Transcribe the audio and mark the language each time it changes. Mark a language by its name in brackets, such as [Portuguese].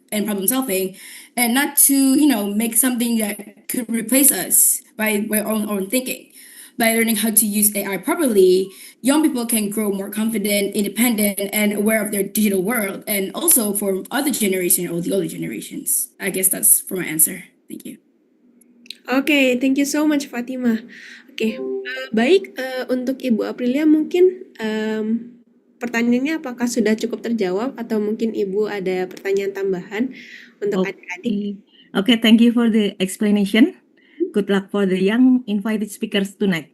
[English] and problem solving, and not to, make something that could replace us by our own thinking. By learning how to use AI properly, young people can grow more confident, independent, and aware of their digital world, and also for other generation or the older generations. I guess that's for my answer. Thank you. Oke, thank you so much Fatima. [Indonesian] Oke, baik, untuk Ibu Aprilia mungkin pertanyaannya apakah sudah cukup terjawab atau mungkin Ibu ada pertanyaan tambahan untuk adik-adik? [English] Okay, thank you for the explanation. Good luck for the young invited speakers tonight.